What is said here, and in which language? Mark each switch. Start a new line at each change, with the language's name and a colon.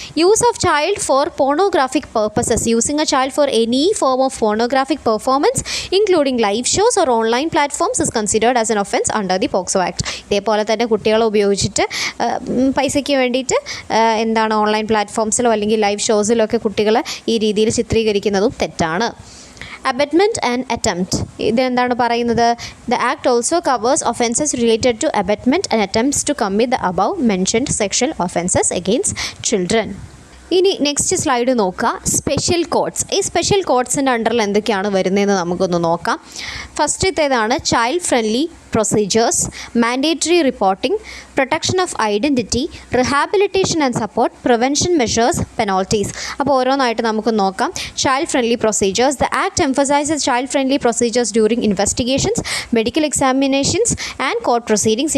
English: Use of child for pornographic purposes. Using a child for any form of pornographic performance including live shows or online platforms is considered as an offence under the POCSO act.
Malayalam: ഇതേപോലെ തന്നെ കുട്ടികളെ ഉപയോഗിച്ചിട്ട് പൈസയ്ക്ക് വേണ്ടിയിട്ട് online പ്ലാറ്റ്ഫോംസിലോ അല്ലെങ്കിൽ live ഷോസിലോ ഒക്കെ കുട്ടികളെ ഈ രീതിയിൽ ചിത്രീകരിക്കുന്നതും തെറ്റാണ്.
English: Abetment and attempt.
Malayalam: ഇതെന്താണ് പറയുന്നത്?
English: The act also covers offences related to abetment and attempts to commit the above mentioned sexual offences against children.
Malayalam: ഇനി നെക്സ്റ്റ് സ്ലൈഡ് നോക്കുക. Special codes. ഈ സ്പെഷ്യൽ കോഡ്സിൻ്റെ അണ്ടറിൽ എന്തൊക്കെയാണ് വരുന്നതെന്ന് നമുക്കൊന്ന് നോക്കാം.
English: ഫസ്റ്റത്തേതാണ് child friendly procedures, mandatory reporting, protection of identity, rehabilitation and support, prevention measures, penalties.
Malayalam: അപ്പോൾ ഓരോന്നായിട്ട് നമുക്ക് നോക്കാം.
English: Child friendly procedures. The act emphasizes child friendly procedures during investigations, medical examinations and court proceedings.